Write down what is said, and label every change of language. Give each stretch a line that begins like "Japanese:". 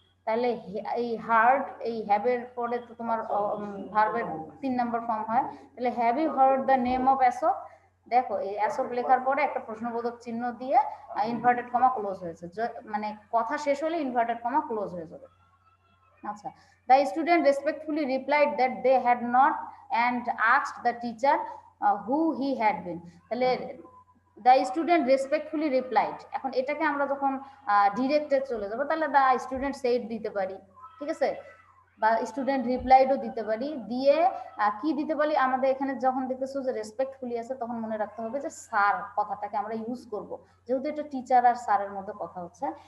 Bangla: তাহলে এই হার্ড, এই হ্যাভের পরে তো তোমার ভার্বের 3 নম্বর ফর্ম হয়, তাহলে
English: Have you heard the name of Ashok.
Bangla: দেখো এই অ্যাশোক লেখার পরে একটা প্রশ্নবোধক চিহ্ন দিয়ে ইনভার্টেড কমা ক্লোজ হয়েছে, মানে কথা শেষ হলে ইনভার্টেড কমা ক্লোজ হয়ে যাবে।
English: আচ্ছা, the student respectfully replied that they had not and asked the teacher who he had been.
Bangla: তাহলে
English: the student respectfully replied,
Bangla: এখন এটাকে আমরা যখন ডিরেক্টে চলে যাব তাহলে
English: the student said
Bangla: দিতে পারি। ঠিক আছে, বা স্টুডেন্ট রিপ্লাইডও দিতে পারি। দিয়ে কি দিতে পারি, আমাদের এখানে যখন দেখতেছো যে রেসপেক্টফুলি আছে, তখন মনে রাখতে হবে যে স্যার কথাটাকে আমরা ইউজ করব, যেহেতু এটা টিচার আর স্যারের মধ্যে কথা হচ্ছে।